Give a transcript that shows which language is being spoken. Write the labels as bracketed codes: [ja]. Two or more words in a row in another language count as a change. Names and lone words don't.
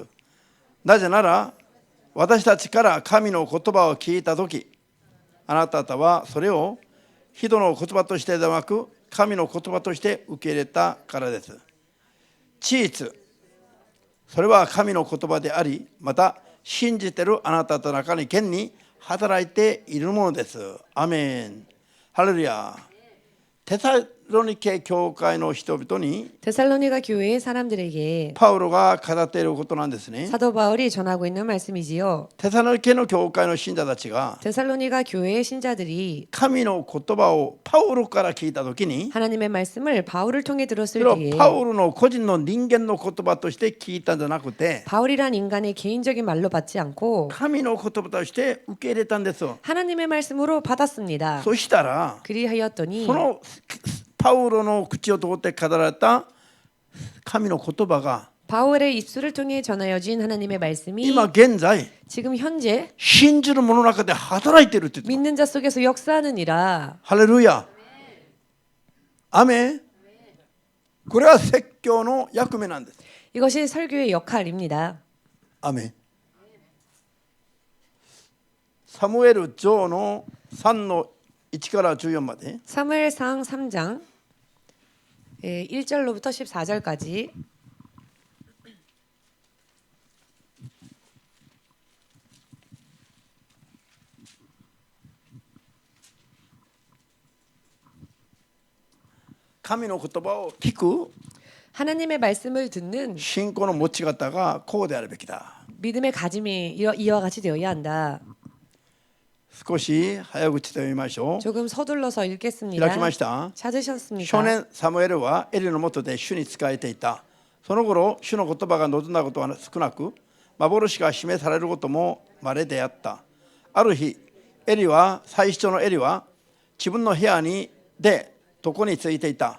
[ja] なぜなら私たちから神の言葉を聞いたときあなた方はそれを人の言葉としてではなく神の言葉として受け入れたからです。事実それは神の言葉でありまた信じているあなた方の中に現に働いているものです。アメン。ハレルヤ。テサロニケ教会の人々に [ko] 데살로니가 교회의 사람들에게 [ja] パウロが語っていることなんですね。 [ko] 사도 바울이 전하고 있는 말씀이지요. [ja] テサロニケの教会の信者たちが [ko] 데살로니가 교회의 신자들이 [ja] 神の言葉をパウロから聞いたときに [ko] 하나님의 말씀을 바울을 통해 [ja] そ [ko] 들었을 [ja] れを [ko] 때에 [ja] パウロの個人の人間の言葉として聞いたんじゃなくて [ko] 바울이란 인간의 개인적인 말로 받지 않고 [ja] 神の言葉として受け入れたんです。 [ko] 하나님의 말씀으로 받았습니다. [ja] そしたら [ko] 그리하였더니 [ja] そのパウロの口を通って語られた神の言葉が [ko] 바울의 입술을 통해 전하여진 하나님의 말씀이 [ja] 今現在 [ko] 지금 현재 [ja] 信じる者の中で働いているって言って [ko] 믿는 자 속에서 역사하느니라. [ja] ハレルヤ。アメン。これは説教の役目なんです。 [ko] 이것이 설교의 역할입니다. [ja] アメン。サムエル上の3の1から14まで [ko] 사무엘상 3장 1절로부터 14절까지 [ja] 神の言葉を聞く [ko] 하나님의 말씀을 듣는 [ja] 信仰の持ち方がこうであるべきだ。 [ko] 믿음의 가짐이 이와 같이 되어야 한다. [ja] 少し早口で読みましょう。 [ko] 조금 서둘러서 [ja] 開 [ko] 읽겠습니다. [ja] きました。 [ko] 찾으셨습니까? [ja] 少年サムエルはエリの下で主に仕えていた。その頃主の言葉が望んだことは少なく幻が示されることも稀であった。ある日エリは最初のエリは自分の部屋にで床についていた。